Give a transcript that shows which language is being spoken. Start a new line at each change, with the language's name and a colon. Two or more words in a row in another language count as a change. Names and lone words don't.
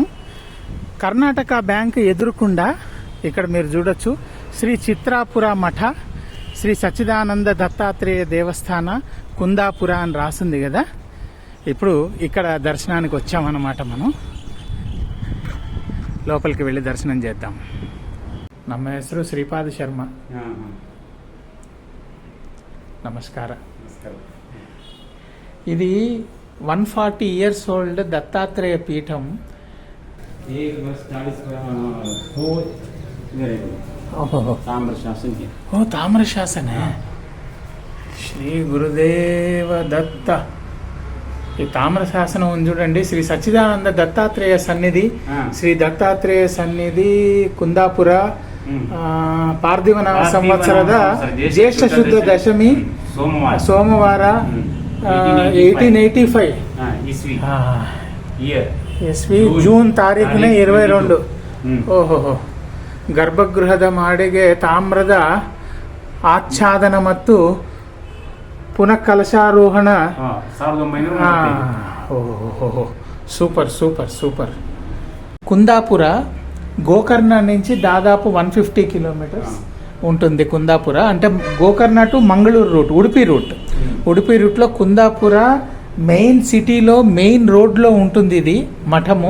Telugu: కర్ణాటక బ్యాంక్ ఎదురుకుండా ఇక్కడ మీరు చూడొచ్చు శ్రీ చిత్రాపుర మఠ, శ్రీ సచ్చిదానంద దత్తాత్రేయ దేవస్థాన కుందాపుర అని రాసింది కదా. ఇప్పుడు ఇక్కడ దర్శనానికి వచ్చామన్నమాట. మనం లోపలికి వెళ్ళి దర్శనం చేద్దాం.
Kannada: ನಮ್ಮ ಹೆಸರು ಶ್ರೀಪಾದ ಶರ್ಮಾ.
Telugu: నమస్కార. ఇది 140
English: years old
Telugu: దత్తాత్రేయ పీఠం.
Hindi: ताम्र शासन है.
Telugu: శ్రీ గురుదేవ దత్త. ఈ తామ్ర శాసనం ఉంది చూడండి. శ్రీ సచ్చిదానంద దత్తాత్రేయ సన్నిధి, శ్రీ దత్తాత్రేయ సన్నిధి
Kannada: ಕುಂದಾಪುರ ಪಾರ್ಥಿವನ ಸಂವತ್ಸರದ ಜ್ಯೇಷ್ಠ ಶುದ್ಧ ದಶಮಿ ಸೋಮವಾರ 1885 ಇಸ್ವಿ ಜೂನ್ ತಾರೀಖಿನ 22. ಓಹೋ. ಗರ್ಭಗೃಹದ ಮಾಡಿಗೆ ತಾಮ್ರದ ಆಚ್ಛಾದನ ಮತ್ತು ಪುನಃ ಕಲಶಾರೋಹಣ. ಓಹೋ,
English: super super super.
Telugu: ಕುಂದಾಪುರ గోకర్ణ నుంచి దాదాపు 150 కిలోమీటర్స్ ఉంటుంది. కుందాపుర అంటే గోకర్ణ టు మంగళూరు రూట్, ఉడిపి రూట్లో కుందాపుర మెయిన్ సిటీలో మెయిన్ రోడ్లో ఉంటుంది ఇది మఠము.